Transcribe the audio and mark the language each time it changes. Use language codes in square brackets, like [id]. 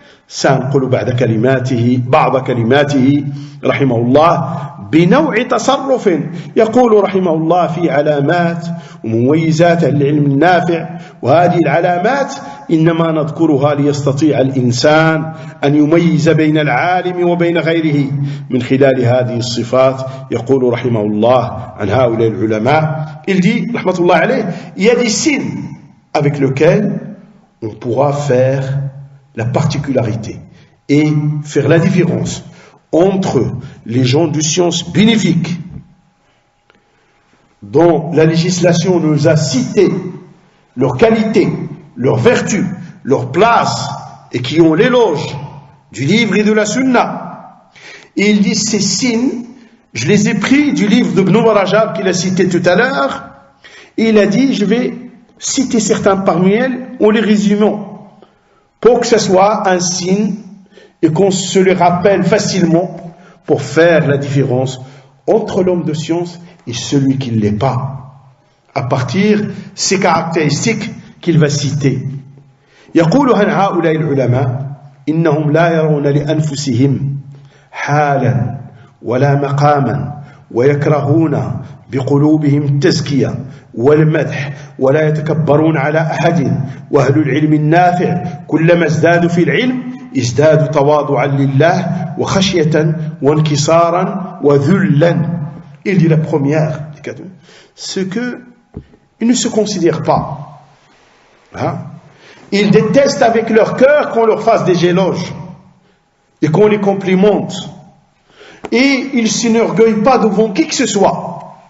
[ar] سأنقل بعض كلماته رحمه الله بنوع تصرف. يقول رحمه الله في علامات ومميزات العلم النافع، وهذه العلامات إنما نذكرها ليستطيع الإنسان أن يميز بين العالم وبين غيره من خلال هذه الصفات. يقول رحمه الله عن هؤلاء العلماء, [fr] il dit [ar] رحمة الله عليه, [fr] il y a des signes avec lesquels on pourra faire la particularité et faire la différence entre les gens de science bénéfique, dont la législation nous a cité leur qualité, leur vertu, leur place, et qui ont l'éloge du livre et de la sunna. Et il dit, ces signes, je les ai pris du livre de Ibn Rajab qu'il a cité tout à l'heure, et il a dit, je vais citer certains parmi elles, en les résumant, pour que ce soit un signe, et qu'on se le rappelle facilement, pour faire la différence entre l'homme de science et celui qui ne l'est pas, à partir de ces caractéristiques qu'il va citer. [ar] يقول عن هؤلاء العلماء إنهم لا يرون لأنفسهم حالا ولا مقاما ويكرهون بقلوبهم التزكية والمدح ولا يتكبرون على أحد وأهل العلم النافع كلما ازدادوا في العلم ازدادوا تواضعا لله وخشية وانكسارا وذلا. [fr] Il dit la première, c'est que ils ne se considèrent pas. Hein? Ils détestent avec leur cœur qu'on leur fasse des éloges et qu'on les complimente. Et ils ne s'enorgueillent pas devant qui que ce soit.